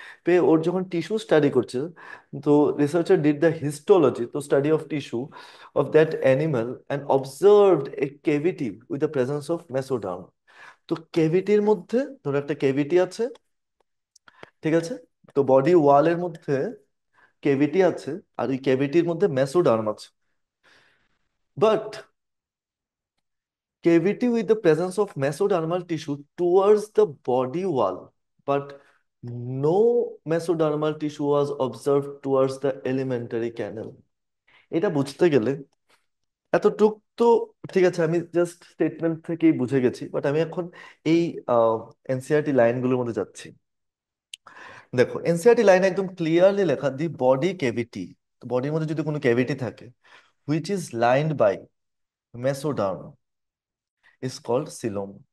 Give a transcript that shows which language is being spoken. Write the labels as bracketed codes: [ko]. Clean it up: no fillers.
[bn] পেয়ে ওর যখন tissue study করছে, [en] তো researcher did the histology, তো study of tissue of that animal and observed a cavity with the presence of mesoderm. [bn] তো কেভিটির মধ্যে, ধরো একটা কেভিটি আছে, ঠিক আছে, তো বডি ওয়ালের মধ্যে কেভিটি আছে, আর ওই কেভিটির মধ্যে মেসোডার্ম আছে। [en] But cavity with the presence of mesodermal tissue towards the body wall, but no mesodermal tissue was observed towards the alimentary canal. [bn] এটা বুঝতে গেলে এতটুক তো ঠিক আছে, আমি জাস্ট স্টেটমেন্ট থেকেই বুঝে গেছি। বাট আমি এখন এই এনসিআরটি লাইনগুলোর মধ্যে যাচ্ছি। দেখো এনসিআরটি লাইনে একদম ক্লিয়ারলি লেখা, দি বডি ক্যাভিটি, বডির মধ্যে যদি কোনো ক্যাভিটি থাকে [en] Which is lined by mesoderm is called coelom.